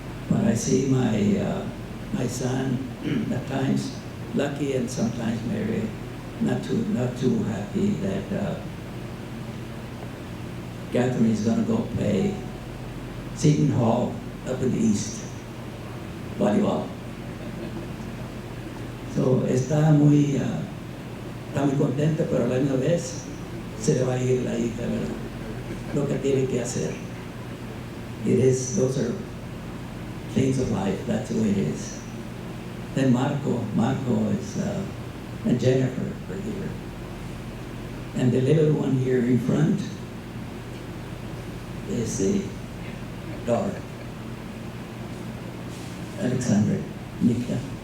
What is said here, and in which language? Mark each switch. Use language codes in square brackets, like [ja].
[en] But I see my son at times lucky and sometimes Mary not too happy that Catherine is going to go play Seton Hall up in the east volleyball. [es] So está muy contenta, pero a la misma vez se le va a ir la hija, ¿verdad? Lo que tiene que hacer. [en] Those are things of life, that's the way it is. Then Marco is, and Jennifer are here. And the little one here in front is the daughter, Alexandra, Nika.